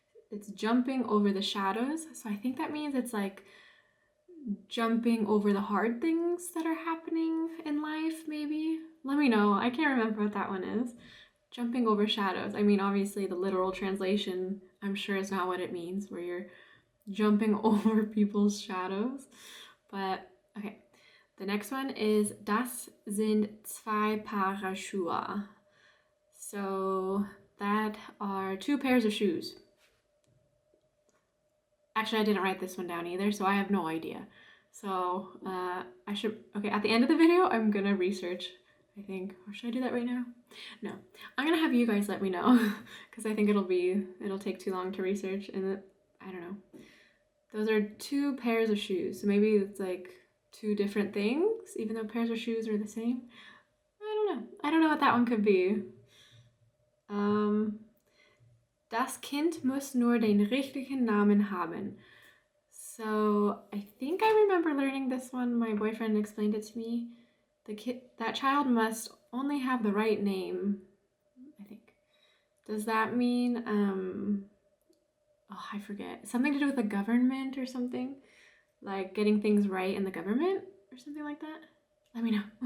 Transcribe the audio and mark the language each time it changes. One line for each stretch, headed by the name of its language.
English: It's jumping over the shadows. So I think that means it's jumping over the hard things that are happening in life, maybe. Let me know. I can't remember what that one is. Jumping over shadows. I mean, obviously the literal translation, I'm sure is not what it means, where you're jumping over people's shadows. But, okay. The next one is,
German: das sind zwei Paar Schuhe.
English: So that are two pairs of shoes. Actually, I didn't write this one down either, so I have no idea. So at the end of the video, I'm gonna research, I think. Or should I do that right now? No, I'm gonna have you guys let me know because I think it'll take too long to research, and I don't know. Those are two pairs of shoes, so maybe it's two different things, even though pairs of shoes are the same. I don't know what that one could be.
German: Das Kind muss nur den richtigen Namen haben.
English: So I think I remember learning this one. My boyfriend explained it to me. That child must only have the right name, I think. Does that mean, I forget. Something to do with the government or something? Like getting things right in the government or something like that? Let me know.